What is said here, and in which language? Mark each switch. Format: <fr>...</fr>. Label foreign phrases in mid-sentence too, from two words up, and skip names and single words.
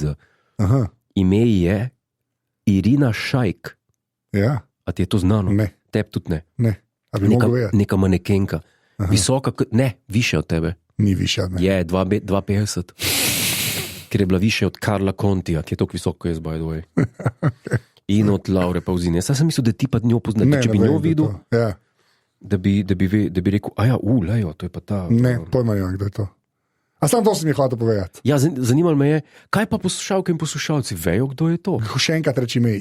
<sl>Ime je Irina Šajk. Ja. A ti je to znano? Ne. Teb tudi ne. Ne. A bi mogel vedeti? Neka manekenka. Visoka, više od tebe. Ni više od me. Je, 2,50. Ker je bila više od Karla Kontija, ki je toliko visoko, kot jaz,</sl> <en>by the way.</en> <sl>Okay. In od Laure Pauzine. Jaz sem mislil, da ti pa njo poznate. Če bi njo videl, da bi rekel, lejo, to je pa ta... Ne, pojma njo, kdo je to. A sam to si mi hotel povedati. Ja, zanimalo me je, kaj pa poslušalke in poslušalci vejo, kdo je to? Še enkrat reči ime.</sl>